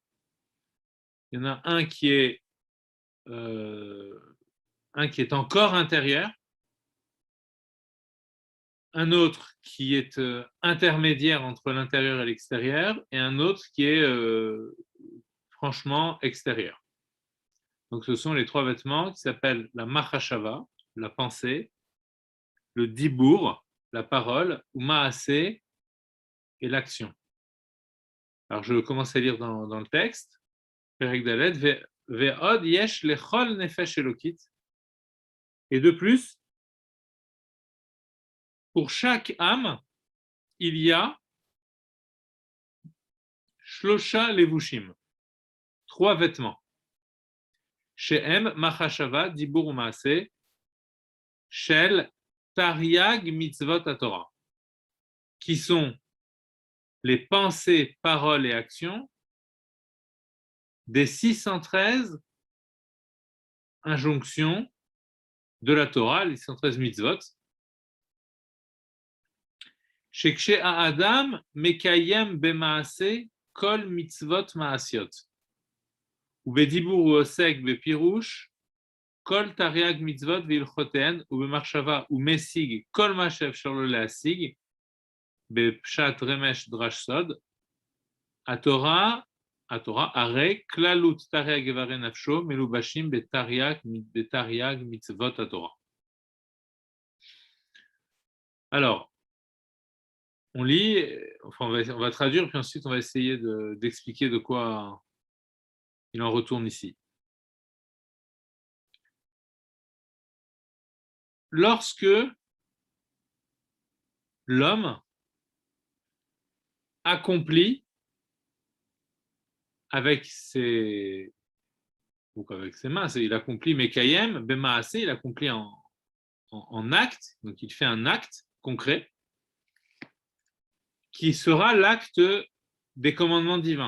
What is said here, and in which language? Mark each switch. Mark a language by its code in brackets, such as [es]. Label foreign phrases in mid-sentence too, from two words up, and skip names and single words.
[fr] Il y en a un qui est encore intérieur, un autre qui est intermédiaire entre l'intérieur et l'extérieur, et un autre qui est franchement extérieur. Donc ce sont les 3 vêtements qui s'appellent la Machashava, la pensée, le Dibour, la parole, ou Maasé, et l'action. Alors je commence à lire dans le texte. [he] פרק ד' ועוד יש לכל נפש אלוקית. [fr] Et de plus, pour chaque âme, il y a [he] שלושה לבושים, [fr] 3 vêtements. [he] שהם מחשבה דיבור ומעשה של תרי"ג מצוות התורה, [fr] qui sont les pensées, paroles et actions des 613 injonctions de la Torah, les 613 mitzvot. [he] שכשהאדם מקיים במעשה כל מצוות מעשיות. ובדיבור הוא עוסק בפירוש כל תרי"ג מצוות והלכותיהן, ובמחשבה הוא משיג כל מה שאפשר לו להשיג בפשט רמש דרש סוד. התורה הרי כללות תרי"ג איברי נפשו מלובשים בתרי"ג מצוות התורה. [fr] Alors, on lit, enfin on va traduire, puis ensuite on va essayer d'expliquer de quoi il en retourne ici. Lorsque l'homme accomplit avec ses mains, il accomplit [he] מקיים במעשה, [fr] il accomplit en acte, donc il fait un acte concret, qui sera l'acte des commandements divins.